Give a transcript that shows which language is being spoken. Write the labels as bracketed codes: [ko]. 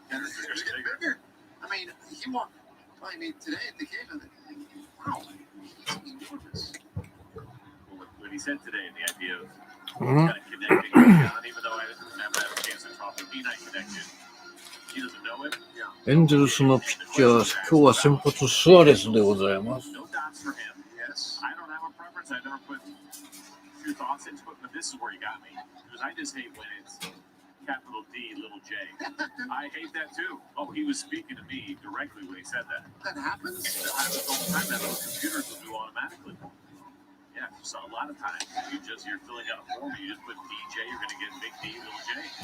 [en] hitters are getting bigger. I mean, he walked by me today at the cage, and wow, he's enormous. Well, what he said today, and the idea of kind of connecting, and even though I haven't had a chance to talk to him, I connected. He doesn't know it. [ja] エンゼルスのピッチャー、今日は先発スアレスでございます。 [en] No dots for him. Yes. I don't have a preference. I never put two thoughts into it, but this is where you got me. Because I just hate when it's capital D, little j. I hate that too. Oh, he was speaking to me directly when he said that. That happens. It happens all the time. That those computers will do automatically. Yeah, so a lot of times you're filling out a form, you just put DJ, you're going to get big D, little j.